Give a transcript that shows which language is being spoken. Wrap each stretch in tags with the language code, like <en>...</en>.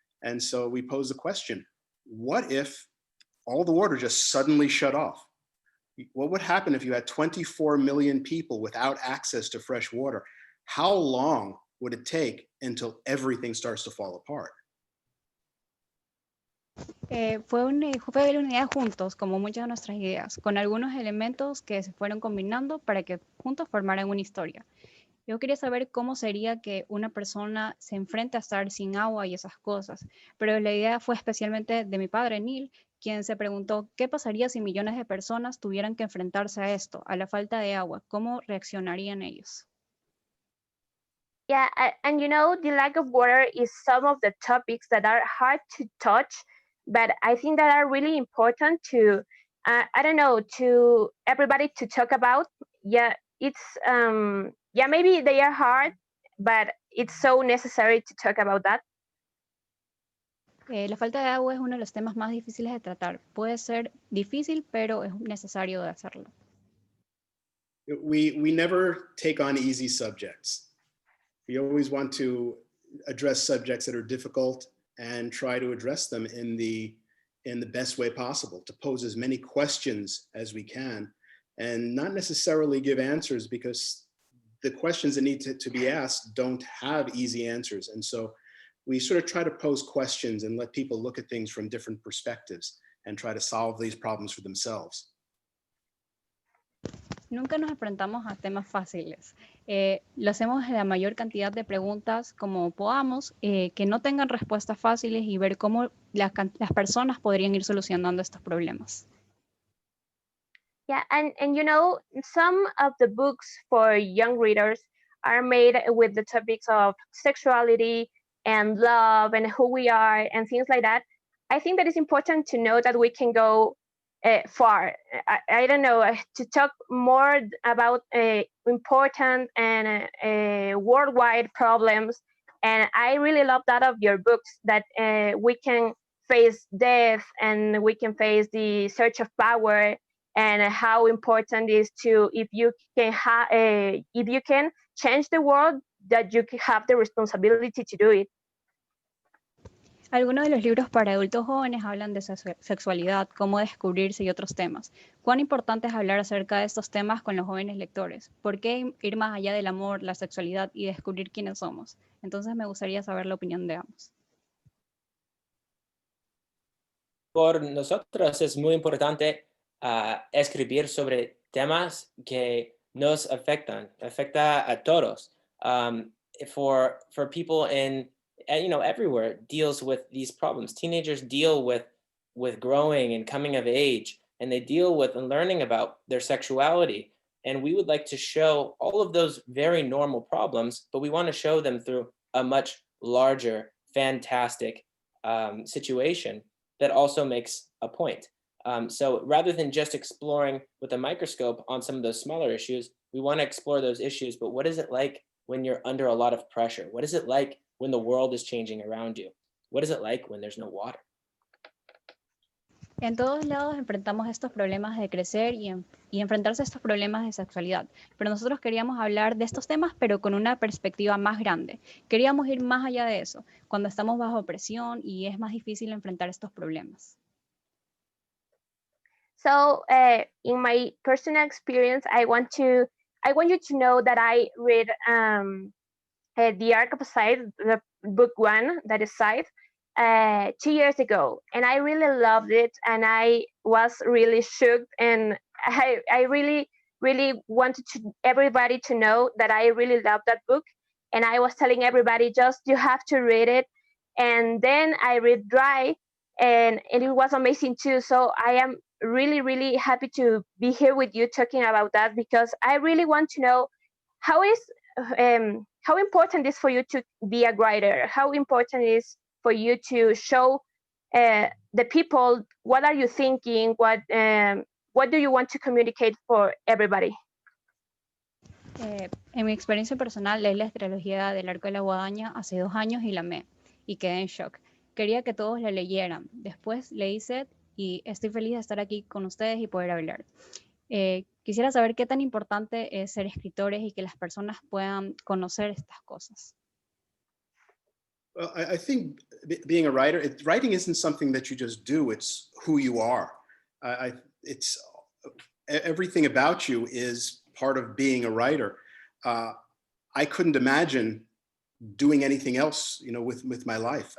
<en>And so we posed the question, what if all the water just suddenly shut off? What would happen if you had 24 million people without access to fresh water? How long would it take until everything starts to fall apart?</en> <es>Fue una idea juntos, como muchas de nuestras ideas, con algunos elementos que se fueron combinando para que juntos formaran una historia. Yo quería saber cómo sería que una persona se enfrente a estar sin agua y esas cosas, pero la idea fue especialmente de mi padre, Neil, quien se preguntó qué pasaría si millones de personas tuvieran que enfrentarse a esto, a la falta de agua, cómo reaccionarían ellos.</es> <en>Yeah, and you know, the lack of water is some of the topics that are hard to touch, but I think that are really important to, I don't know, to everybody to talk about. Yeah, it's, yeah, maybe they are hard, but it's so necessary to talk about that.</en> <es>La falta de agua es uno de los temas más difíciles de tratar. Puede ser difícil, pero es necesario de hacerlo.</es> <en>We never take on easy subjects. We always want to address subjects that are difficult and try to address them in the best way possible, to pose as many questions as we can, and not necessarily give answers, because the questions that need to be asked don't have easy answers. And so we sort of try to pose questions and let people look at things from different perspectives and try to solve these problems for themselves.</en> <es>Nunca nos enfrentamos a temas fáciles. Lo hacemos en la mayor cantidad de preguntas como podamos, que no tengan respuestas fáciles, y ver cómo las personas podrían ir solucionando estos problemas.</es> <en>Yeah, and you know, some of the books for young readers are made with the topics of sexuality and love and who we are and things like that, I think that it's important to know that we can go far. I don't know, to talk more about important and worldwide problems. And I really love that of your books, that we can face death and we can face the search of power, and how important it is to, if you can change the world, that you have the responsibility to do it.</en> <es>Algunos de los libros para adultos jóvenes hablan de sexualidad, cómo descubrirse y otros temas. ¿Cuán importante es hablar acerca de estos temas con los jóvenes lectores? ¿Por qué ir más allá del amor, la sexualidad y descubrir quiénes somos? Entonces me gustaría saber la opinión de ambos. Por nosotros es muy importante escribir sobre temas que nos afecta a todos.</es> <en>For people in, everywhere deals with these problems. Teenagers deal with growing and coming of age, and they deal with learning about their sexuality. And we would like to show all of those very normal problems, but we want to show them through a much larger, fantastic situation that also makes a point. So rather than just exploring with a microscope on some of those smaller issues, we want to explore those issues, but what is it like when you're under a lot of pressure? What is it like when the world is changing around you? What is it like when there's no water?</en> <es>En todos lados enfrentamos estos problemas de crecer y enfrentarse a estos problemas de sexualidad, pero nosotros queríamos hablar de estos temas, pero con una perspectiva más grande. Queríamos ir más allá de eso, cuando estamos bajo presión y es más difícil enfrentar estos problemas.</es> <en>So in my personal experience, I want you to know that I read The Arc of a Scythe, the book 1, that is Scythe, 2 years ago, and I really loved it, and I was really shocked, and I really wanted everybody to know that I really loved that book, and I was telling everybody, just you have to read it. And then I read Dry, and it was amazing too. So I am really happy to be here with you talking about that, because I really want to know how important it is for you to be a writer, how important it is for you to show the people what are you thinking, what do you want to communicate for everybody.</en> <es>En mi experiencia personal, leí la trilogía del Arco de la Guadaña hace 2 años y la amé, y quedé en shock. Quería que todos la leyeran. Después leí Set y estoy feliz de estar aquí con ustedes y poder hablar. Quisiera saber qué tan importante es ser escritores y que las personas puedan conocer estas cosas.</es> <en>Well, I think being a writer, writing isn't something that you just do, it's who you are. It's everything about you is part of being a writer. I couldn't imagine doing anything else, with my life.</en>